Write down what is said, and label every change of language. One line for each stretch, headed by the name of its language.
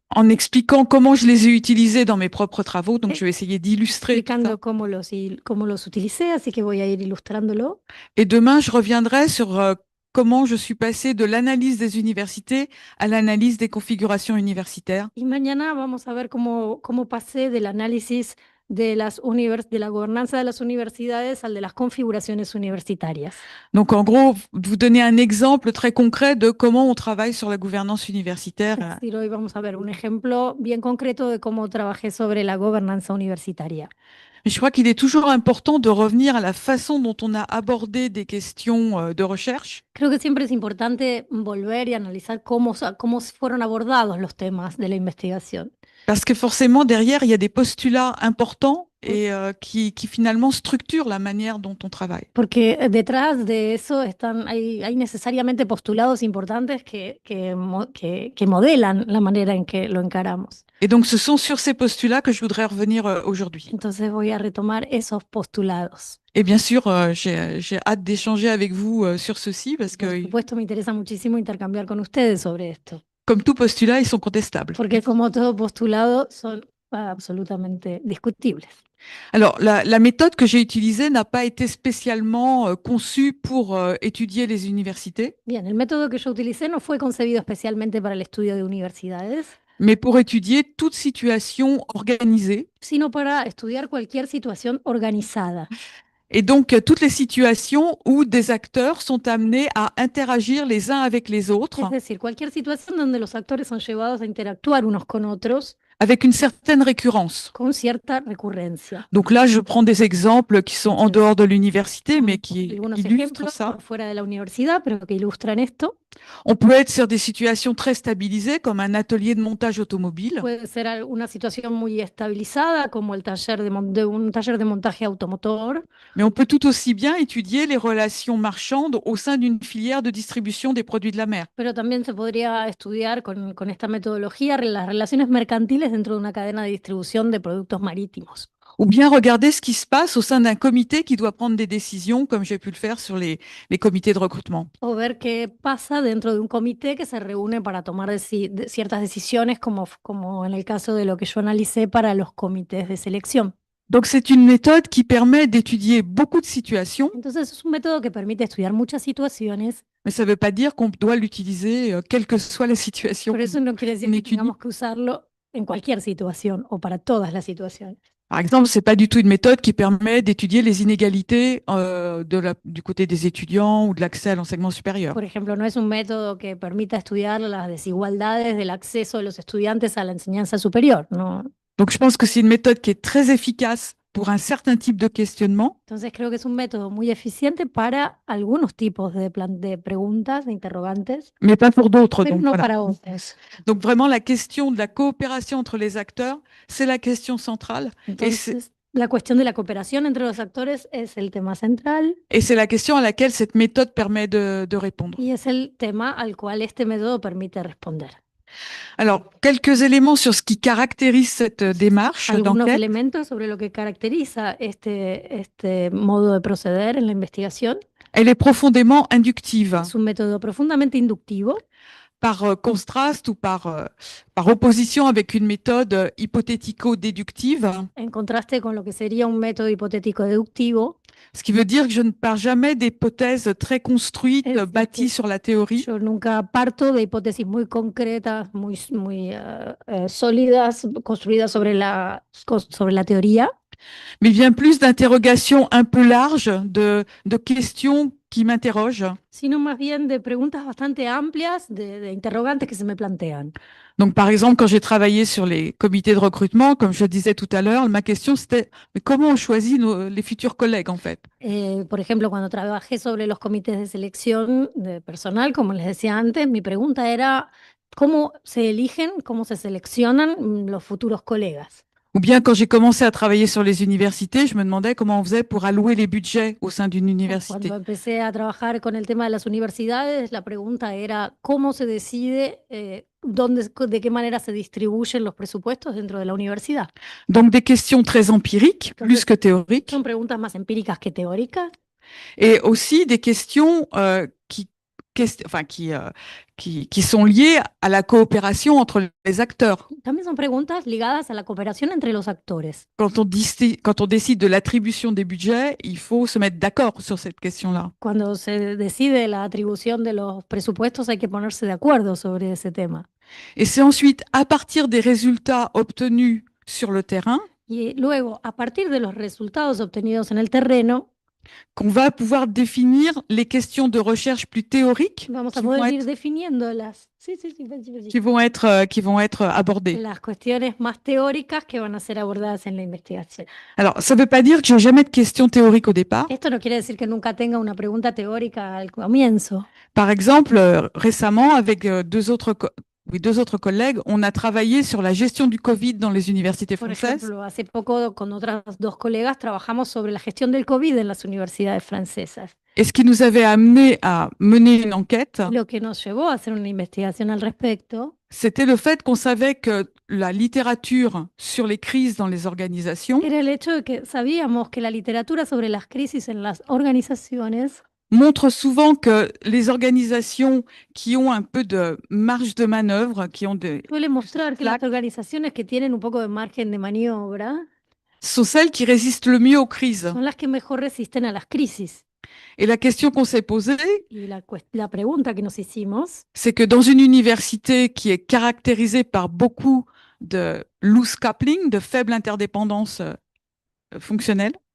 French: en expliquant comment je les ai utilisés dans mes propres travaux. Donc, je vais essayer d'illustrer tout ça.
Spanish: explicando cómo los utilicé, así que voy a ir ilustrándolo.
French: Et demain, je reviendrai sur comment je suis passée de l'analyse des universités à l'analyse des configurations universitaires.
Spanish: Y mañana vamos a ver cómo pasé del análisis de la gobernanza de las universidades al de las configuraciones universitarias.
French: Donc, en gros, vous donner un exemple très concret de comment on travaille sur la gouvernance universitaire.
Spanish: Es decir, hoy vamos a ver un ejemplo bien concreto de cómo trabajé sobre la gobernanza universitaria.
French: Mais je crois qu'il est toujours important de revenir à la façon dont on a abordé des questions de recherche.
Spanish: Creo que siempre es importante volver y analizar cómo fueron abordados los temas de la investigación.
French: Parce que forcément, derrière, il y a des postulats importants et qui finalement structurent la manière dont on travaille.
Spanish: Porque detrás de eso hay necesariamente postulados importantes que modelan la manera en que lo encaramos.
French: Et donc, ce sont sur ces postulats que je voudrais revenir aujourd'hui.
Spanish: Entonces voy a retomar esos postulados.
French: Et bien sûr, j'ai hâte d'échanger avec vous sur ceci parce
Spanish: Por
French: que,
Spanish: supuesto, me interesa muchísimo intercambiar con ustedes sobre esto,
French: comme tout postulat, ils sont contestables.
Spanish: porque como todo postulado son absolutamente discutibles.
French: Alors, la méthode que j'ai utilisée n'a pas été spécialement conçue pour étudier les universités,
Spanish: Bien, el método que yo utilicé no fue concebido especialmente para el estudio de universidades,
French: mais pour étudier toute situation organisée.
Spanish: sino para estudiar cualquier situación organizada.
French: Et donc, toutes les situations où des acteurs sont amenés à interagir les uns avec les autres
Spanish: Es decir, cualquier situación donde los actores son llevados a interactuar unos con otros
French: avec une certaine récurrence.
Spanish: con cierta recurrencia.
French: Donc là, je prends des exemples qui sont en dehors de l'université, mais qui
Spanish: Algunos
French: illustrent
Spanish: ejemplos
French: ça.
Spanish: por fuera de la universidad, pero que ilustran esto.
French: On peut être sur des situations très stabilisées, comme un atelier de montage automobile,
Spanish: Puede ser una situación muy estabilizada, como el taller un taller de montaje automotor,
French: mais on peut tout aussi bien étudier les relations marchandes au sein d'une filière de distribution des produits de la mer.
Spanish: pero también se podría estudiar con esta metodología las relaciones mercantiles dentro de una cadena de distribución de productos marítimos.
French: Ou bien regarder ce qui se passe au sein d'un comité qui doit prendre des décisions, comme j'ai pu le faire sur les comités de recrutement.
Spanish: O ver qué pasa dentro de un comité que se reúne para tomar ciertas decisiones, como en el caso de lo que yo analicé para los comités de selección.
French: Donc, c'est une méthode qui permet d'étudier beaucoup de situations,
Spanish: Entonces es un método que permite estudiar muchas situaciones,
French: mais ça ne veut pas dire qu'on doit l'utiliser quelle que soit la situation
Spanish: pero eso no quiere decir
French: qu'on
Spanish: que
French: étudie.
Spanish: tengamos que usarlo en cualquier situación o para todas las situaciones.
French: Par exemple, c'est pas du tout une méthode qui permet d'étudier les inégalités du côté des étudiants ou de l'accès à l'enseignement supérieur.
Spanish: Por ejemplo, no es un método que permita estudiar las desigualdades del acceso de los estudiantes a la enseñanza superior, ¿no?
French: Donc, je pense que c'est une méthode qui est très efficace pour un certain type de questionnement,
Spanish: Entonces creo que es un método muy eficiente para algunos tipos de preguntas, de interrogantes,
French: mais pas pour d'autres.
Spanish: pero
French: Donc,
Spanish: no
French: voilà.
Spanish: para otros.
French: Donc, vraiment, la question de la coopération entre les acteurs, c'est la question centrale.
Spanish: Entonces, la cuestión de la cooperación entre los actores es el tema central
French: Et c'est la question à laquelle cette méthode permet de répondre.
Spanish: y es el tema al cual este método permite responder.
French: Alors, quelques éléments sur ce qui caractérise cette démarche
Spanish: Algunos
French: d'enquête.
Spanish: elementos sobre lo que caracteriza este modo de proceder en la investigación.
French: Elle est profondément inductive.
Spanish: Es un método profundamente inductivo,
French: Par contraste ou par opposition avec une méthode hypothético-déductive,
Spanish: en contraste con lo que sería un método hipotético deductivo.
French: ce qui veut dire que je ne pars jamais d'hypothèses très construites,
Spanish: Es decir,
French: bâties sur la théorie,
Spanish: Yo nunca parto de hipótesis muy concretas, muy sólidas, construidas sobre la teoría,
French: mais bien plus d'interrogations un peu larges, de questions qui m'interrogent.
Spanish: sino más bien de preguntas bastante amplias, de interrogantes que se me plantean.
French: Donc, par exemple, quand j'ai travaillé sur les comités de recrutement, comme je disais tout à l'heure, ma question c'était mais comment on choisit les futurs collègues en fait?
Spanish: Por ejemplo, cuando trabajé sobre los comités de selección de personal, como les decía antes, mi pregunta era cómo se eligen, cómo se seleccionan los futuros colegas.
French: Ou bien quand j'ai commencé à travailler sur les universités, je me demandais comment on faisait pour allouer les budgets au sein d'une université.
Spanish: Cuando empecé a trabajar con el tema de las universidades, la pregunta era cómo se decide, de qué manera se distribuyen los presupuestos dentro de la universidad.
French: Donc des questions très empiriques, plus que théoriques,
Spanish: Son preguntas más empíricas que teóricas
French: et aussi des questions qui sont liées à la coopération entre les acteurs.
Spanish: también son preguntas ligadas a la cooperación entre los actores.
French: Quand on décide de l'attribution des budgets, il faut se mettre d'accord sur cette question-là.
Spanish: Cuando se decide la atribución de los presupuestos hay que ponerse de acuerdo sobre ese tema.
French: Et c'est ensuite à partir des résultats obtenus sur le terrain
Spanish: Y luego, a partir de los resultados obtenidos en el terreno,
French: qu'on va pouvoir définir les questions de recherche plus théoriques
Spanish: vamos a
French: qui vont
Spanish: poder ir
French: être,
Spanish: definiendo
French: qui vont être abordées.
Spanish: las cuestiones más teóricas que van a ser abordadas en la investigación.
French: Alors, ça ne veut pas dire que j'ai jamais de questions théoriques au départ.
Spanish: Esto no quiere decir que nunca tenga una pregunta teórica al comienzo.
French: Par exemple, récemment, avec deux autres collègues, on a travaillé sur la gestion du Covid dans les universités
Spanish: Por
French: françaises.
Spanish: ejemplo, hace poco con otras dos colegas trabajamos sobre la gestión del COVID en las universidades francesas.
French: Et ce qui nous avait amené à mener une enquête,
Spanish: Lo que nos llevó a hacer una investigación al respecto
French: c'était le fait qu'on savait que la littérature sur les crises dans les organisations
Spanish: era el hecho de que sabíamos que la literatura sobre las crisis en las organizaciones
French: montre souvent que les organisations qui ont un peu de marge de manœuvre, qui ont
Spanish: suele mostrar que las
English: Slack.
Spanish: organizaciones que tienen un poco de margen de maniobra
French: sont celles qui résistent le mieux aux crises.
Spanish: son las que mejor resisten a las crisis.
French: Et la question qu'on s'est posée,
Spanish: Y la pregunta que nos hicimos
French: c'est que dans une université qui est caractérisée par beaucoup de loose coupling, de faible interdépendance fonctionnelle,